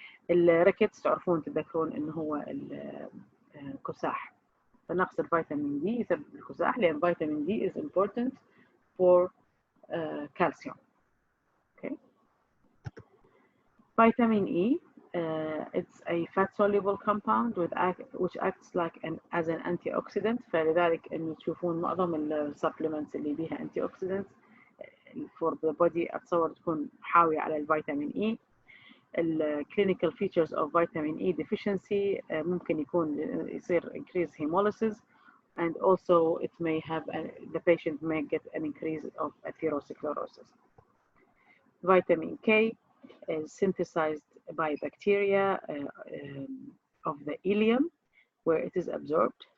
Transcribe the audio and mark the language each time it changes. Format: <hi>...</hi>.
<ar>الريكتس تعرفون تذكرون إنه هو الكساح، فنقص الفيتامين دي يسبب الكساح لأن فيتامين D</ar> <en>is important for calcium. Okay. Vitamin E, it's a fat-soluble compound which acts like as an antioxidant.</en> <ar>فلذلك إنه تشوفون معظم السبلمنتس اللي بيها</ar> <en>antioxidants for the body</en> <ar>أتصور تكون حاوية على الفيتامين E.</ar> <en>clinical features of vitamin E deficiency</en> <ar>ممكن يصير</ar> <en>increase hemolysis, and also it may have the patient may get an increase of atherosclerosis. Vitamin K is synthesized by bacteria of the ileum where it is absorbed.</en>